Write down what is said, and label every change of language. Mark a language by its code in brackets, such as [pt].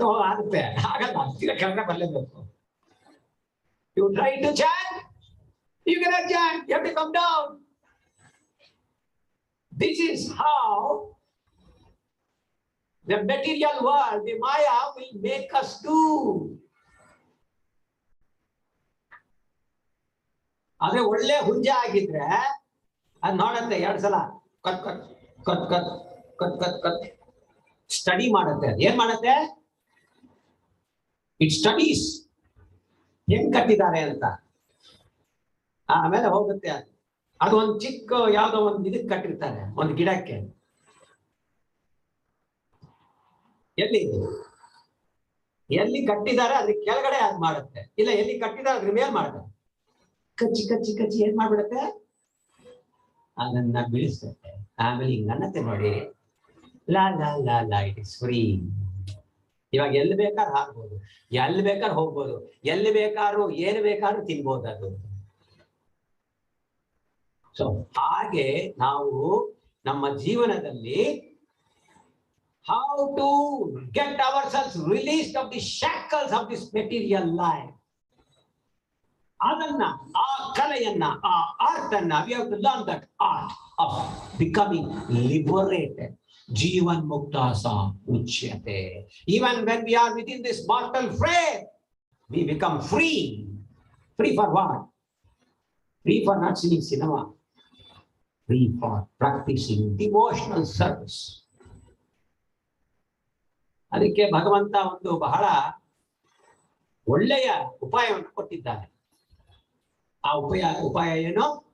[kn] ಆಗುತ್ತೆ, ಹಾಗಲ್ಲ, ಹತ್ತಿರ ಕೆಳಗೆ ಬರಲೇಬೇಕು. [en] You try to chant, you cannot chant, you have to come down. This is how the material world, the Maya, will make us do. [kn] ಆದ್ರೆ ಒಳ್ಳೆ ಹುಂಜ ಆಗಿದ್ರೆ ಅದ್ ನೋಡತ್ತೆ 2 ಸಲ cut cut cut cut cut cut cut study ಮಾಡುತ್ತೆ. ಏನ್ ಮಾಡುತ್ತೆ? [en] it studies [kn] ಹೆಂಗ್ ಕಟ್ಟಿದ್ದಾರೆ ಅಂತ. ಆಮೇಲೆ ಹೋಗುತ್ತೆ. ಅದು ಒಂದು ಚಿಕ್ಕ ಯಾವ್ದೋ ಒಂದು ಇದಕ್ಕೆ ಕಟ್ಟಿರ್ತಾರೆ, ಒಂದು ಗಿಡಕ್ಕೆ. ಎಲ್ಲಿ ಎಲ್ಲಿ ಕಟ್ಟಿದ್ದಾರೆ ಅದ್ರ ಕೆಳಗಡೆ ಅದ್ ಮಾಡುತ್ತೆ, ಇಲ್ಲ ಎಲ್ಲಿ ಕಟ್ಟಿದ್ದಾರೆ ಅದ್ರ ಮೇಲೆ ಮಾಡುತ್ತೆ. ಕಚ್ಚಿ ಕಚ್ಚಿ ಕಚ್ಚಿ ಏನ್ ಮಾಡ್ಬಿಡುತ್ತೆ? ಅದನ್ನ ಬೀಳಿಸುತ್ತೆ. ಆಮೇಲೆ ಹಿಂಗ ಅನ್ನತ್ತೆ ನೋಡಿ, ಲಾ ಲಾ ಲಾ ಲಾ, [en] It is free. [kn] ಇವಾಗ ಎಲ್ಲಿ ಬೇಕಾದ್ರೂ ಹಾಕ್ಬೋದು, ಎಲ್ಲಿ ಬೇಕಾದ್ರೂ ಹೋಗ್ಬೋದು, ಎಲ್ಲಿ ಬೇಕಾದ್ರೂ ಏನು ಬೇಕಾದ್ರೂ ತಿನ್ಬೋದು ಅದು. ಸೊ ಹಾಗೆ ನಾವು ನಮ್ಮ ಜೀವನದಲ್ಲಿ [en] how to get ourselves released of the shackles of this material life. [kn] ಅದನ್ನ, ಆ ಕಲೆಯನ್ನ, ಆ ಆರ್ಟ್ ಅನ್ನ, [en] we have to learn that art of becoming liberated. [sa] Jivan mukta sa uchyate. [en] Even when we are within this mortal frame, we become free. Free for what? Free for not seeing cinema. Free for practicing devotional service. [kn] ಅದಕ್ಕೆ ಭಗವಂತ ಒಂದು ಬಹಳ ಒಳ್ಳೆಯ ಉಪಾಯವನ್ನು ಕೊಟ್ಟಿದ್ದಾನೆ. ಆ ಉಪಾಯ ಏನು?